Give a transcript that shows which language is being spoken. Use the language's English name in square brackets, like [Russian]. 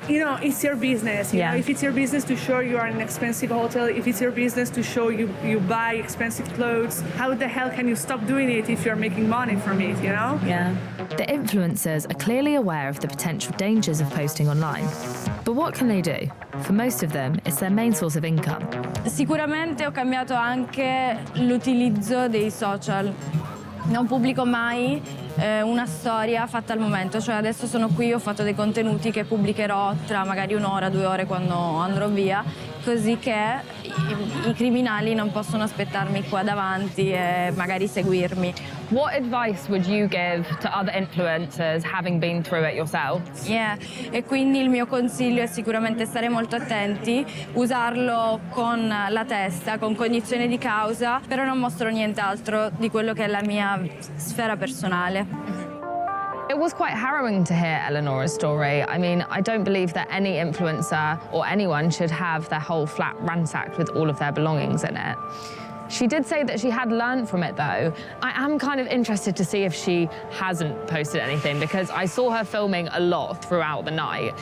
[English] You know, it's your business. You know, if it's your business to show you are in an expensive hotel, if it's your business to show you buy expensive clothes, how the hell can you stop doing it if you're making money from it, you know? Yeah. The influencers are clearly aware of the potential dangers of posting online. But what can they do? For most of them, it's their main source of income. [Italian] Sicuramente ho cambiato anche l'utilizzo dei social. Non pubblico mai una storia fatta al momento, cioè adesso sono qui, ho fatto dei contenuti che pubblicherò tra magari 1 ora, 2 ore quando andrò via, così che i criminali non possono aspettarmi qua davanti e magari seguirmi. [English] What advice would you give to other influencers having been through it yourself? [Italian] Yeah, e quindi il mio consiglio è sicuramente stare molto attenti, usarlo con la testa, con cognizione di causa, però non mostro nient'altro di quello che è la mia sfera personale. [English] It was quite harrowing to hear Eleonora's story. I mean, I don't believe that any influencer or anyone should have their whole flat ransacked with all of their belongings in it. She did say that she had learned from it, though. I am kind of interested to see if she hasn't posted anything, because I saw her filming a lot throughout the night.